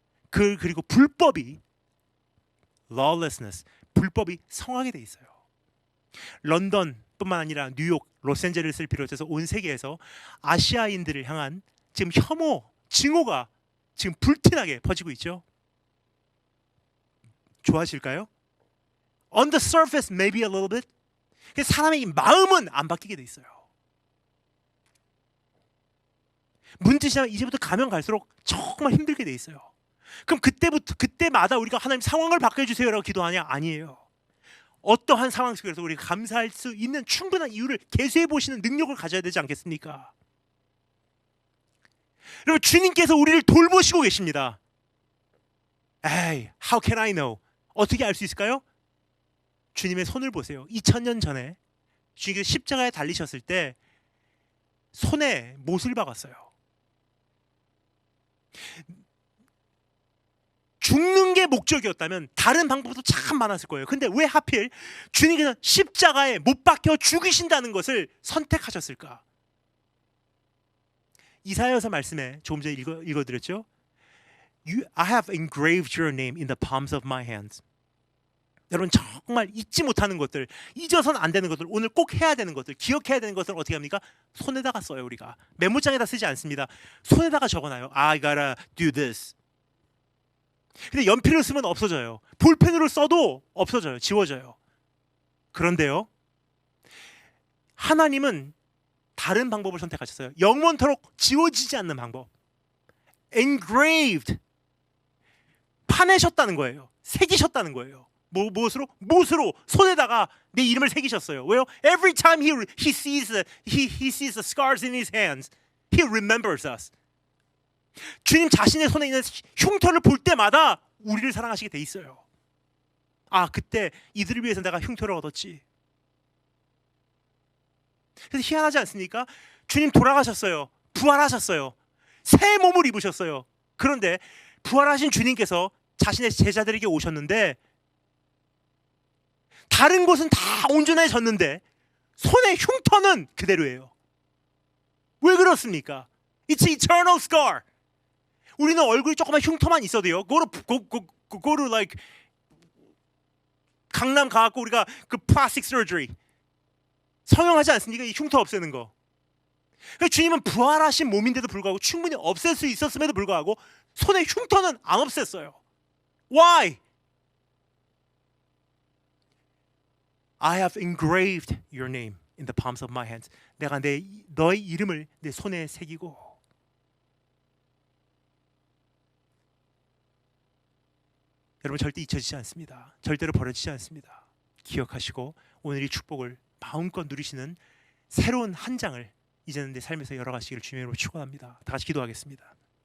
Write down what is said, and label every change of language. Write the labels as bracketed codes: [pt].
[ko] 그리고 불법이 lawlessness, 불법이 성하게 돼 있어요. 런던뿐만 아니라 뉴욕, 로스앤젤레스를 비롯해서 온 세계에서 아시아인들을 향한 지금 혐오, 증오가 지금 불티나게 퍼지고 있죠. 좋아하실까요? [en] On the surface, maybe a little bit. [ko] 사람의 마음은 안 바뀌게 돼 있어요. 문제시장 이제부터 가면 갈수록 정말 힘들게 돼 있어요. 그럼 그때마다 우리가 하나님 상황을 바꿔주세요라고 기도하냐? 아니에요. 어떠한 상황 속에서 우리가 감사할 수 있는 충분한 이유를 계수해 보시는 능력을 가져야 되지 않겠습니까? 여러분, 주님께서 우리를 돌보시고 계십니다. [en] 에이, how can I know? [ko] 어떻게 알 수 있을까요? 주님의 손을 보세요. 2000년 전에 주님께서 십자가에 달리셨을 때 손에 못을 박았어요. 죽는 게 목적이었다면 다른 방법도 참 많았을 거예요. 근데 왜 하필 주님께서 십자가에 못 박혀 죽이신다는 것을 선택하셨을까? 이사야서 말씀에 조금 전에 읽어드렸죠. [en] I have engraved your name in the palms of my hands. [ko] 여러분, 정말 잊지 못하는 것들, 잊어서는 안 되는 것들, 오늘 꼭 해야 되는 것들, 기억해야 되는 것들 어떻게 합니까? 손에다가 써요. 우리가 메모장에다 쓰지 않습니다. 손에다가 적어놔요. [en] I gotta do this. [ko] 근데 연필을 쓰면 없어져요. 볼펜으로 써도 없어져요. 지워져요. 그런데요, 하나님은 다른 방법을 선택하셨어요. 영원토록 지워지지 않는 방법. engraved, 파내셨다는 거예요. 새기셨다는 거예요. 무엇으로? 못으로 손에다가 내 이름을 새기셨어요. 왜요? [en] Every time he sees the scars in his hands, He remembers us. [ko] 주님 자신의 손에 있는 흉터를 볼 때마다 우리를 사랑하시게 돼 있어요. 아, 그때 이들을 위해서 내가 흉터를 얻었지. 그래서 희한하지 않습니까? 주님 돌아가셨어요. 부활하셨어요. 새 몸을 입으셨어요. 그런데 부활하신 주님께서 자신의 제자들에게 오셨는데 다른 곳은 다 온전해졌는데 손의 흉터는 그대로예요. 왜 그렇습니까? [en] It's eternal scar. [ko] 우리는 얼굴이 조그만 흉터만 있어도요. [en] Go to like [ko] 강남 가갖고 우리가 그 [en] plastic surgery [ko] 성형하지 않습니까? 이 흉터 없애는 거. 그러니까 주님은 부활하신 몸인데도 불구하고 충분히 없앨 수 있었음에도 불구하고 손의 흉터는 안 없앴어요. [en] Why? I have engraved your name in the palms of my hands. [ko] 내가 너의 이름을 내 손에 새기고. 여러분 절대 잊혀지지 않습니다. 절대로 버려지지 않습니다. 기억하시고 오늘 이 축복을 마음껏 누리시는 새로운 한 장을 이제는 내 삶에서 열어가시기를 주님으로 축원합니다. 다 같이 기도하겠습니다.